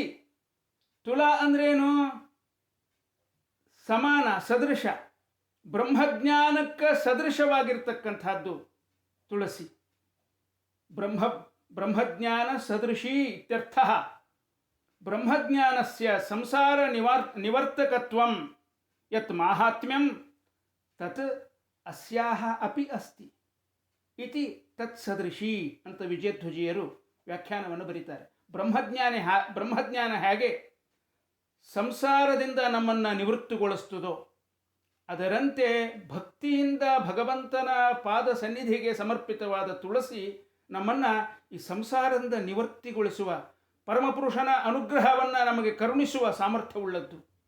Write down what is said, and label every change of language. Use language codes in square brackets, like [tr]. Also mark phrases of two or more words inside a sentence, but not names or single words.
[kn] ತುಲ ಅಂದ್ರೇನು? ಸಮಾನ, ಸದೃಶ. ಬ್ರಹ್ಮಜ್ಞಾನಕ್ಕೆ ಸದೃಶವಾಗಿರ್ತಕ್ಕಂಥದ್ದು ತುಳಸಿ. [sa] ಬ್ರಹ್ಮಜ್ಞಾನ ಸದೃಶಿ ಇತ್ಯರ್ಥ. ಬ್ರಹ್ಮಜ್ಞಾನಸ್ಯ ಸಂಸಾರ ನಿವರ್ತಕತ್ವಂ ಯತ್ ಮಾಹಾತ್ಮ್ಯಂ ತತ್ ಅಸ್ಯಾಹ ಅಪಿ ಅಸ್ತಿ ಇತಿ ತತ್ ಸದೃಶಿ [kn] ಅಂತ ವಿಜಯಧ್ವಜಿಯರು ವ್ಯಾಖ್ಯಾನವನ್ನು ಬರೀತಾರೆ. ಬ್ರಹ್ಮಜ್ಞಾನ ಹೇಗೆ ಸಂಸಾರದಿಂದ ನಮ್ಮನ್ನು ನಿವೃತ್ತಿಗೊಳಿಸ್ತದೋ ಅದರಂತೆ ಭಕ್ತಿಯಿಂದ ಭಗವಂತನ ಪಾದ ಸನ್ನಿಧಿಗೆ ಸಮರ್ಪಿತವಾದ ತುಳಸಿ ನಮ್ಮನ್ನು ಈ ಸಂಸಾರದಿಂದ ನಿವೃತ್ತಿಗೊಳಿಸುವ, ಪರಮಪುರುಷನ ಅನುಗ್ರಹವನ್ನು ನಮಗೆ ಕರುಣಿಸುವ ಸಾಮರ್ಥ್ಯವುಳ್ಳದ್ದು.